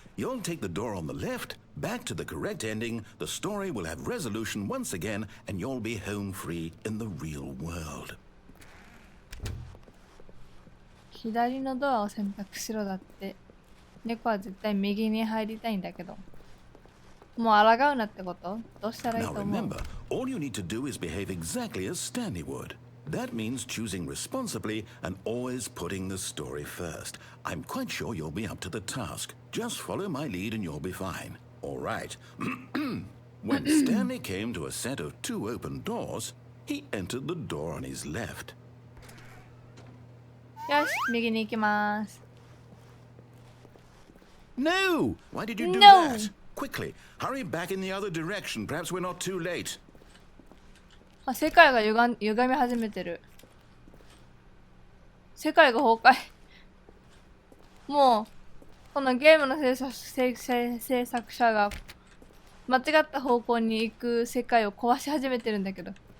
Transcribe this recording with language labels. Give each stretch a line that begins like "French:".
English: You'll take the door on the left, back to the correct ending, the story will have resolution once again, and you'll be home free in the real world.
Japanese: 左のドアを選択しろだって。猫は絶対右に入りたいんだけど。もう抗うなってこと？どうしたらいいと思う？
English: Now remember, all you need to do is behave exactly as Stanley would. That means choosing responsibly and always putting the story first. I'm quite sure you'll be up to the task. Just follow my lead and you'll be fine. All right. When Stanley came to a set of 2 open doors, he entered the door on his left.
Japanese: よし、右に行きます。
English: No! Why did you do No! that? Quickly, hurry back in the other direction. Perhaps we're not too late.
Japanese: あ、世界が歪み始めてる。世界が崩壊。もう、このゲームの制作者が間違った方向に行く世界を壊し始めてるんだけど。